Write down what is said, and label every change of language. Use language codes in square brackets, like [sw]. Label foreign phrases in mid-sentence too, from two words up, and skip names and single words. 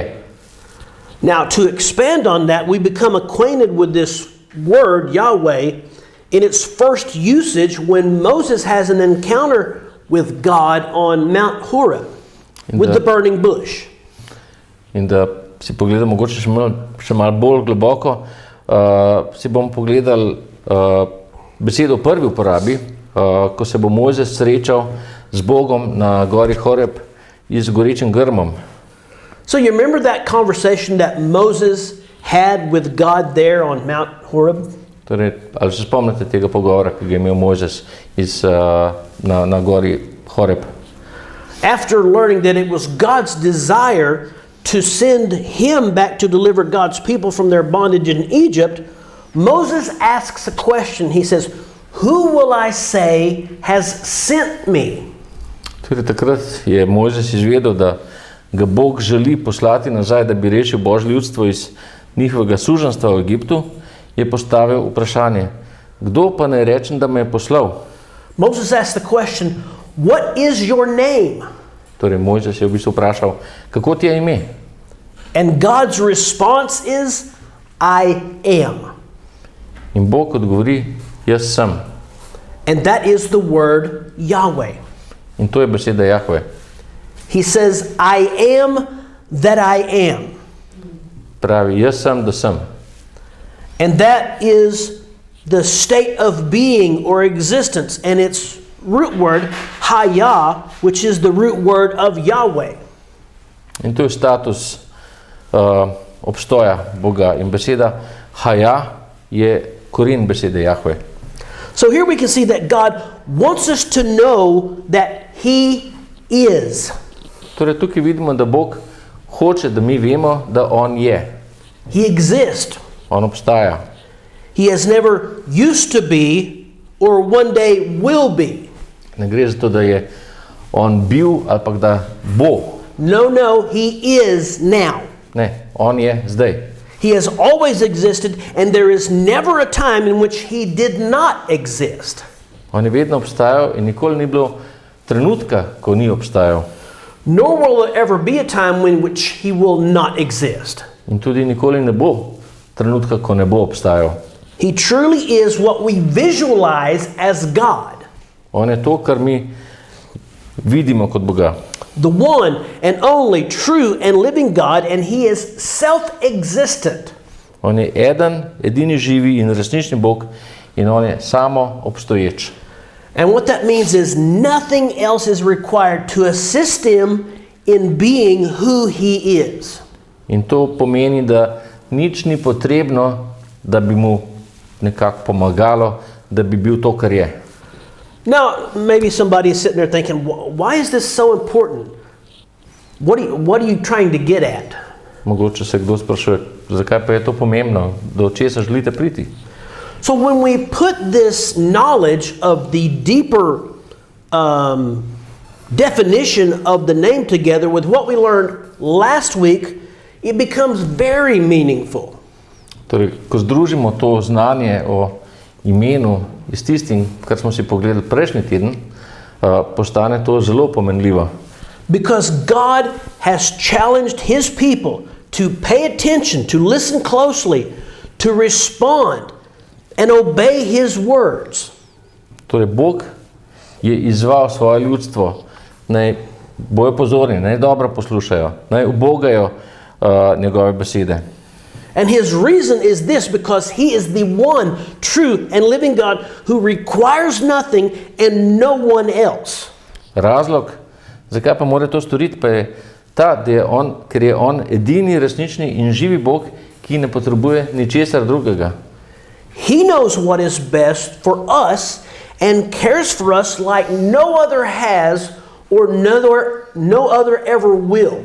[en] Now, to expand on that, we become acquainted with this word, Yahweh, in its first usage when Moses has an encounter with God on Mount Horeb with the burning bush. [sl] In da si pogledamo mogoče še malo bolj globoko, si bomo pogledali besedo v prvi uporabi, ko se bo Mojzes srečal z Bogom na gori Horeb z gorečim grmom. [en] So you remember that conversation that Moses had with God there on Mount Horeb? [sl] Torej, ali se spomnite tega pogovora, ki ga je imel Mojzes na gori Horeb? [en] After learning that it was God's desire to send him back to deliver God's people from their bondage in Egypt, Moses asks a question. He says, "Who will I say has sent me?" [sl] Torej, takrat je Mojzes izvedel, da ga Bog želi poslati nazaj, da bi rešil Božje ljudstvo iz njihovega suženjstva v Egiptu, je postavil vprašanje, kdo pa naj rečem, da me je poslal? [en] Moses asked the question, "What is your name?" [sl] Torej, Mojzes je v bistvu vprašal, kako ti je ime? [en] And God's response is, "I am." [sl] In Bog odgovori, jaz sem. [en] And that is the word Yahweh. [sl] In to je beseda Yahweh. [en] He says, "I am that I am." [sl] Pravi, jaz sem, da sem. [en] And that is the state of being or existence. And its root word, Hayah, which is the root word of Yahweh. [sl] In to je status obstoja Boga. In beseda Hayah je koren besede Yahweh. [en] So here we can see that God wants us to know that He is. [sl] Torej, tukaj vidimo, da Bog hoče, da mi vemo, da on je. [en] He exists. [sl] On obstaja. [en] He has never used to be or one day will be. [sl] Ne gre za to, da je on bil ali pa da bo. [en] No, He is now. [sl] Ne, on je zdaj. [en] He has always existed, and there is never a time in which He did not exist. [sl] On je vedno obstajal in nikoli ni bilo trenutka, ko ni obstajal. [en] Nor will there ever be a time in which He will not exist. [sl] In tudi nikoli ne bo trenutka, ko ne bo obstajal. [en] He truly is what we visualize as God. [sl] On je to, kar mi vidimo kot Boga. [en] The one and only true and living God, and he is self-existent. [sl] On je eden, edini živi in resnični Bog in on je samo obstoječ. [en] And what that means is nothing else is required to assist him in being who he is. [sl] In to pomeni, da nič ni potrebno, da bi mu nekako pomagalo, da bi bil to, kar je. [en] Now, maybe somebody is sitting there thinking, why is this so important? What are you trying to get at? [sl] Mogoče se kdo sprašuje, zakaj pa je to pomembno, do česa želite priti? [en] So when we put this knowledge of the deeper definition of the name together with what we learned last week, it becomes very meaningful. [sl] Torej, ko združimo to znanje o imenu s tistim, kar smo si pogledali prejšnji teden, postane to zelo pomenljivo. [en] Because God has challenged his people to pay attention, to listen closely, to respond and obey his words. [sl] Torej, Bog je izzval svoje ljudstvo, naj bojo pozorni, naj dobro poslušajo, naj ubogajo njegove besede. [en] And his reason is this, because he is the one true and living God who requires nothing and no one else. [sl] Razlog, zakaj pa mora to storiti, pa je ta, da je on, ker je on edini resnični in živi Bog, ki ne potrebuje ničesar drugega. [en] He knows what is best for us and cares for us like no other has or no other ever will.